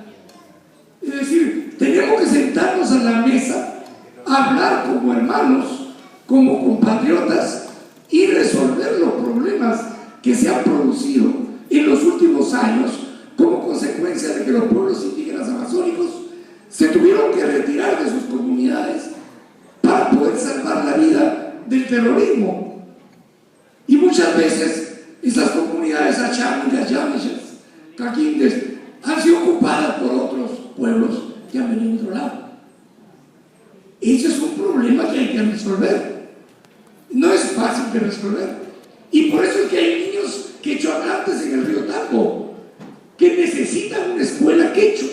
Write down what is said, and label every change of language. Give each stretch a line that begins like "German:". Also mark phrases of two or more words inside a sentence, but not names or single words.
Spanish: Es decir, tenemos que sentarnos a la mesa, hablar como hermanos, como compatriotas y resolver los problemas que se han producido en los últimos años como consecuencia de que los pueblos indígenas amazónicos se tuvieron que retirar de sus comunidades para poder salvar la vida del terrorismo. Y muchas veces esas comunidades achánicas, yamishas, caquindes, han sido ocupadas por otros pueblos que han venido de otro lado. Ese es un problema que hay que resolver. No es fácil de resolver. Y por eso es que hay niños quechohablantes en el río Tambo que necesitan una escuela quechua.